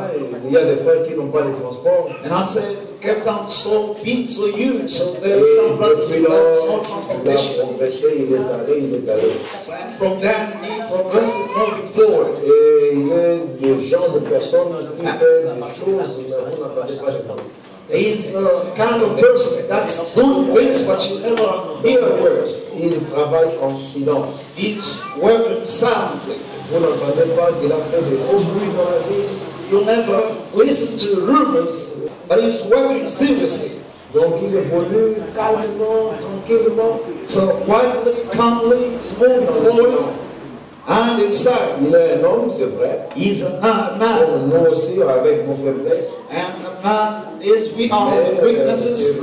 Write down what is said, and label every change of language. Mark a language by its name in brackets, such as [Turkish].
[English] And I said, Cape Town is so big, so huge, so there are some brothers who have no transportation. And from then, he progressed moving forward. He's the kind of person that's doing things but you never hear words. [French] Il travaille en silence. [English] He's working silently. [French] Vous n'entendez pas qu'il a fait des faux bruits dans la vie. [English] You never listen to rumors, but he's working seriously. [French] Donc il évolue calmement, tranquillement. [English] So quietly, calmly, moving forward. And inside, [French] il est un homme, c'est vrai. [English] He's a man. [French] Nous aussi, avec nos faiblesses. [English] And a man is we are with weaknesses.